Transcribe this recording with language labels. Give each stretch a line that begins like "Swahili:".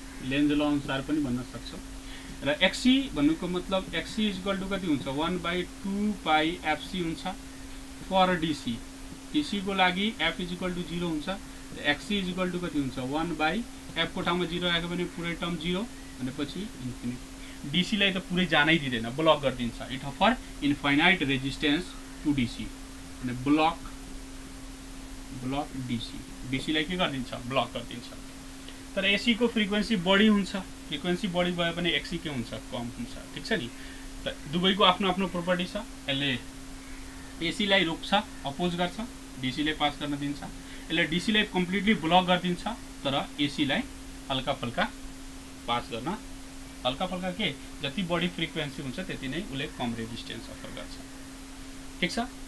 Nepali: Lenz ल अनुसार पनि भन्न सक्छौँ। र एक्सी भन्नुको मतलब एक्सी इज इक्वल टू कति हुन्छ? 1/2 पाई एफसी हुन्छ फर डीसी। डीसी को लागि एफ इज इक्वल टू 0 हुन्छ। एक्सी इज इक्वल टू कति हुन्छ? 1/f को ठाउँमा 0 राख्यो भने पुरै टर्म 0 भनेपछि इन्फिनिट। डीसी लाई त पुरै जानै दिँदैन, ब्लक गरिदिन्छ।
English: It offer infinite resistance to DC.
Nepali: अनि ब्लक डीसी, डीसी लाई के गरिदिन्छ? ब्लक गरिदिन्छ। तर एसी को फ्रिक्वेन्सी बढी हुन्छ। फ्रिक्वेन्सी बढी भयो भने एक्सी के हुन्छ? कम हुन्छ। ठिक छ नि? त दुवैको आफ्नो आफ्नो प्रोपर्टी छ। यसले एसी लाई रोक्छ, अपोज गर्छ, डीसी लाई पास गर्न दिन्छ। यसले डीसी लाई कम्प्लिटली ब्लक गरिदिन्छ, तर एसी लाई हल्का फल्का पास गर्न, हल्का फल्का के जति बढी फ्रिक्वेन्सी हुन्छ त्यति नै उसले कम रेजिस्टेन्स अफर गर्छ। ठिक छ?